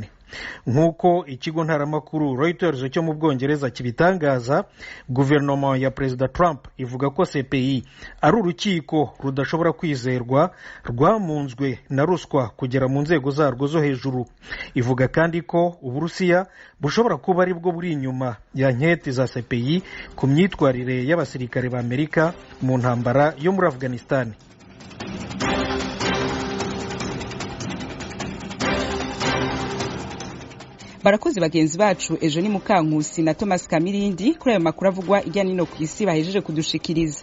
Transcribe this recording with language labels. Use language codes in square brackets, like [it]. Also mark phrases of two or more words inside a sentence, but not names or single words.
[rw] Nk'uko ikigo ntaramakuru Reuters cyo mu Bwongereza kibitangaza, guverinoma ya Perezida Trump ivuga ko CPI ari urukiko rudashobora kwizerwa rwamunzwe na ruswa kugera mu nzego zarwo zo hejuru. Ivuga kandi ko Uburusiya bushobora kuba ari bwo buri inyuma ya nketi za CPI ku myitwarire y'abasirikare ba Amerika mu ntambara yo muri Afghanistan. [rn] Barakoze bagenzi bacu Ejo ni Mukankusi na Thomas Kamirindi kuri ayo makuru avugwa ijya nino ku isi bahejeje kudushikiriza.